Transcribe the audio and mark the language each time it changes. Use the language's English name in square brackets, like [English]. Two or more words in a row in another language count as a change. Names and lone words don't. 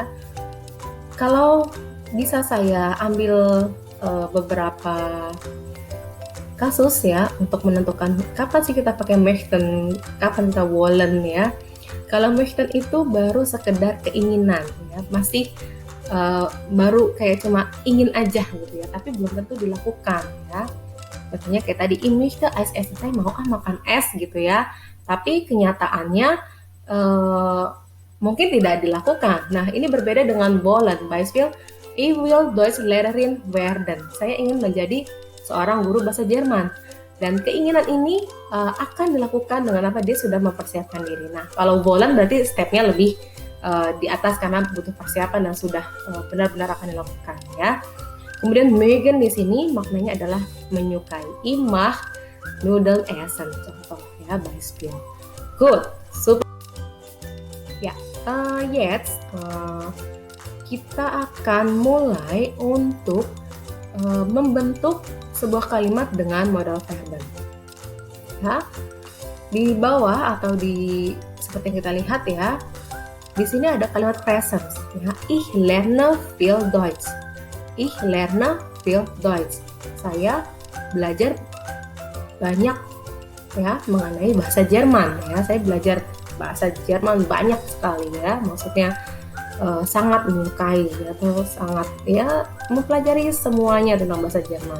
[Indonesian] Kalau bisa saya ambil beberapa kasus, ya, untuk menentukan kapan sih kita pakai möchten, kapan kita wollen, ya. Kalau möchten itu baru sekedar keinginan, ya, masih baru kayak cuma ingin aja gitu ya, tapi belum tentu dilakukan, ya. Contohnya kayak tadi, [German] ich möchte Eis essen, [Indonesian] saya mau makan es gitu ya, tapi kenyataannya mungkin tidak dilakukan. Nah, ini berbeda dengan wollen. [German] Beispiel, ich will Deutschlehrerin werden, [Indonesian] saya ingin menjadi seorang guru bahasa Jerman, dan keinginan ini akan dilakukan dengan apa? Dia sudah mempersiapkan diri. Nah, kalau wollen berarti stepnya lebih di atas karena butuh persiapan dan sudah benar-benar akan dilakukan, ya. Kemudian mögen di sini maknanya adalah menyukai. [German] Ich mag Nudeln essen, [Indonesian] contoh, ya, Beispiel. [English] Good, super. [Indonesian] Ya, jetzt kita akan mulai untuk membentuk sebuah kalimat dengan [German] modal verben. [Indonesian] Ya, di bawah atau seperti yang kita lihat, ya, di sini ada kalimat presence, ya. [German] Ich lerne viel Deutsch. Ich lerne viel Deutsch. [Indonesian] Saya belajar banyak, ya, mengenai bahasa Jerman, ya. Saya belajar bahasa Jerman banyak sekali, ya. Maksudnya sangat menyukai, ya, atau sangat, ya, mempelajari semuanya tentang bahasa Jerman.